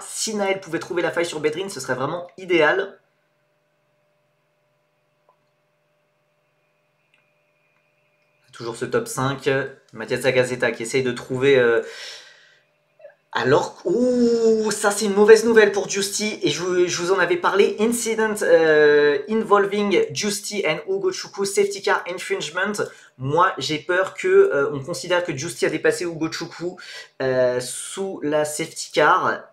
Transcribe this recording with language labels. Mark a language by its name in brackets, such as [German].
[French] Si Naël pouvait trouver la faille sur Bedrin, ce serait vraiment idéal. Toujours ce top 5. Mathias Agazeta qui essaye de trouver... Alors, ouh, ça c'est une mauvaise nouvelle pour Giusti, et je vous en avais parlé. [English] Incident involving Giusti and Ugo Chukwu, safety car infringement. [French] Moi, j'ai peur que on considère que Giusti a dépassé Ugo Chukwu sous la safety car.